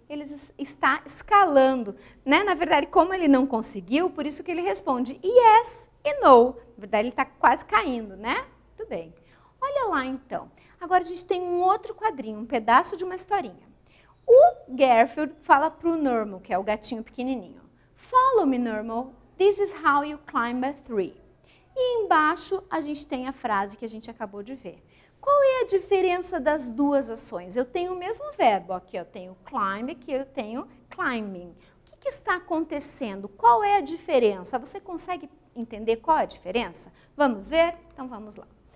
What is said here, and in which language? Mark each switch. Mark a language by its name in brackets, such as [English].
[Portuguese] Ele está escalando, né? Na verdade, como ele não conseguiu, por isso que ele responde yes e no. Na verdade, ele está quase caindo, né? Muito bem. Olha lá, então. Agora a gente tem um outro quadrinho, um pedaço de uma historinha. O Garfield fala para o Normal, que é o gatinho pequenininho. [English] Follow me, Normal. This is how you climb a tree. [Portuguese] E embaixo a gente tem a frase que a gente acabou de ver. Qual é a diferença das duas ações? Eu tenho o mesmo verbo, aqui eu tenho climb, aqui eu tenho climbing. O que está acontecendo? Qual é a diferença? Você consegue entender qual é a diferença? Vamos ver? Então vamos lá.